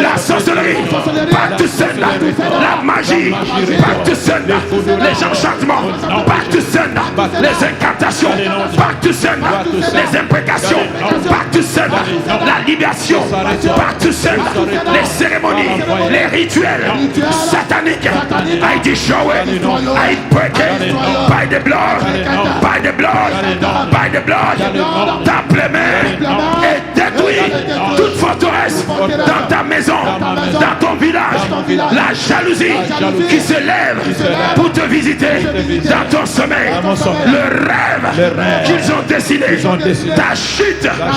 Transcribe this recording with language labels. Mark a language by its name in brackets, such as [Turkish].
[French] La sorcellerie, partout seul, la magie, partout seul, les enchantements, partout seul, les incantations, partout seul, les imprécations, partout seul, la libération, partout seul, les cérémonies, les rituels sataniques. [English] I destroy it, I break it by the blood, by the blood, by the blood. [French] Tape les mains et détruis toute forteresse dans ta maison, dans ton village. La jalousie qui se lève pour te visiter dans ton sommeil. Le rêve qu'ils ont décidé, ta chute.